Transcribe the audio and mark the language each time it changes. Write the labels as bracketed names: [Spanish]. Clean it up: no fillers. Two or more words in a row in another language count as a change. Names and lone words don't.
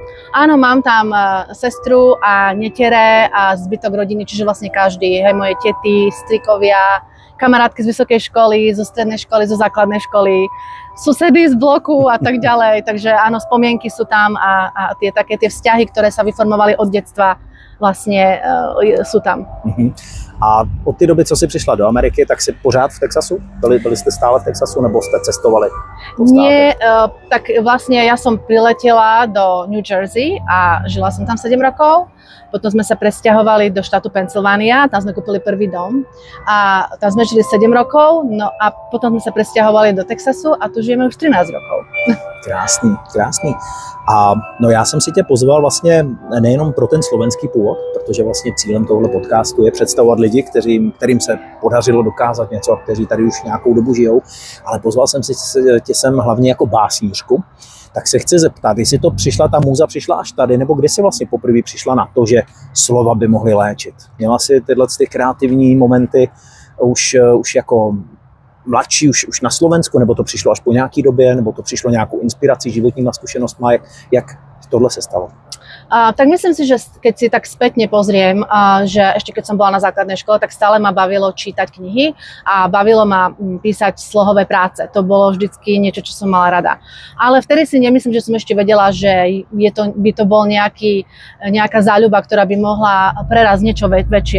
[Slovak] Áno, mám tam sestru a netere a zbytok rodiny, čiže vlastne každý, hej, moje tety, strikovia, kamarátky z vysokej školy, zo strednej školy, zo základnej školy, susedy z bloku a tak ďalej. Takže áno, spomienky sú tam a tie vzťahy, ktoré sa vyformovali od detstva, vlastne sú tam. [Czech] A od té doby, co jsi přišla do Ameriky, tak jsi pořád v Texasu? Byli jste stále v Texasu, nebo jste cestovali? [Slovak] Nie, tak vlastne ja som priletela do New Jersey a žila som tam 7 rokov. Potom sme sa presťahovali do štátu Pennsylvania, tam sme kúpili prvý dom a tam sme žili 7 rokov, no a potom sme sa presťahovali do Texasu a tu žijeme už 13 rokov. [Czech] Krásný, krásný. A no já jsem si tě pozval vlastně nejenom pro ten slovenský původ, protože vlastně cílem tohle podcastu je představovat lidi, kterým se podařilo dokázat něco, kteří tady už nějakou dobu žijou, ale pozval jsem si tě sem hlavně jako básnířku. Tak se chci zeptat, jestli to ta můza přišla až tady, nebo kdy jsi vlastně poprvé přišla na to, že slova by mohly léčit? Měla jsi tyhle kreativní momenty už jako mladší, už na Slovensku, nebo to přišlo až po nějaký době, nebo to přišlo nějakou inspirací, životníma zkušenostma, jak tohle se stalo? [Slovak] Tak myslím si, že keď si tak spätne pozriem, že ešte keď som bola na základnej škole, tak stále ma bavilo čítať knihy a bavilo ma písať slohové práce. To bolo vždycky niečo, čo som mala rada. Ale vtedy si nemyslím, že som ešte vedela, že by to bol nejaká záľuba, ktorá by mohla prerazť niečo väčšie.